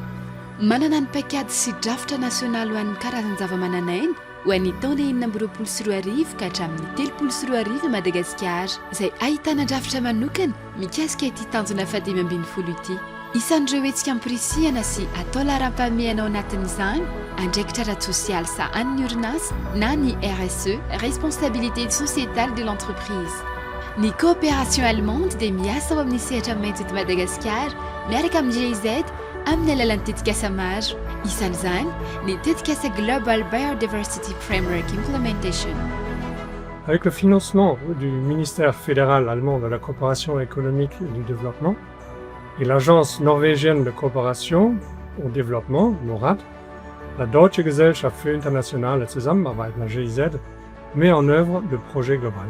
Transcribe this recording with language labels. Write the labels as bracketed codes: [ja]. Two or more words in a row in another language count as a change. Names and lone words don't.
[mg] Manana ny paikady sy drafitra nasionaly ho an'ny karazany zava-mananaina ho an'ny taona 2024 ka hatramin'ny 2024 Madagasikara, izay ahitana drafitra manokana mikasika ity tanjona fahadimy-ambinifolo ity. Isan'ireo hetsika ampirisihana sy atao laharam-pahamehana ao anatin'izany andraikitra ara-tsosialy sa an'ny orinasa na ny RSE, [fr] responsabilité sociétale de l'entreprise. [mg] Ny [fr] coopération allemande [mg] dia miasa ao amin'ny sehatra maitso eto Madagasikara miaraka amin'ny GIZ amin'ny alalan'ny tetikasa maro. Isan'izany ny tetikasa Global Biodiversity Framework Implementation. [fr] Avec le financement du ministère fédéral allemand de la coopération économique et du développement et l'agence norvégienne de coopération au développement, NORAD, la Deutsche Gesellschaft für internationale Zusammenarbeit, la GIZ, met en œuvre le projet global.